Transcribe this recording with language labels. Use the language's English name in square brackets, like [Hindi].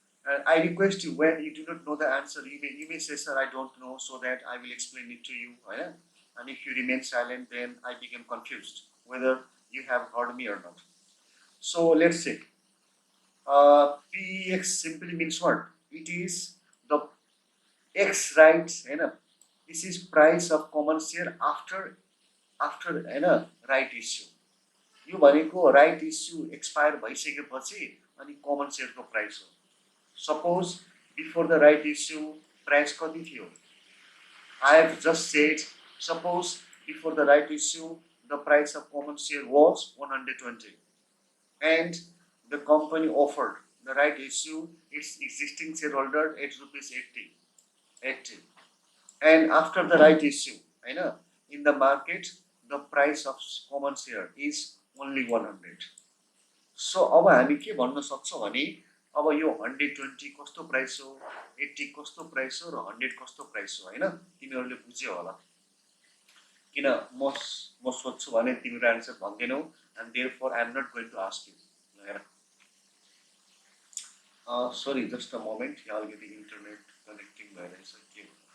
[English] And I request you, when you do not know the answer, you may say, sir, I don't know, so that I will explain it to you. Right? And if you remain silent, then I become confused whether you have heard me or not. So let's say PEX simply means what? It is the ex rights हैन, this is price of common share after हैन right issue. [Nepali] यो भनेको right issue expire भइसकेपछि अनि common सेयरको price हो। Suppose before the right issue price कति थियो? [English] I have just said, suppose before the right issue, the price of common share was 120 and the company offered the right issue its existing shareholder at rupees 80. And after the right issue, I know, in the market, the price of common share is only 100. [Nepali] So अब हामी के भन्न सक्छौँ भने अब यो 120 कस्तो price हो, 80 कस्तो प्राइस हो र 100 कस्तो प्राइस हो, हैन? तिमीहरूले बुझ्यौ होला। किन म सोध्छु भने तिम्रो answer भन्दैनौ, [English] and therefore I am not going to ask you, [Nepali] हेर। [English] Sorry, just a moment, [Nepali] यहाँ अलिकति इन्टरनेट कनेक्टिङ भइरहेछ के हो?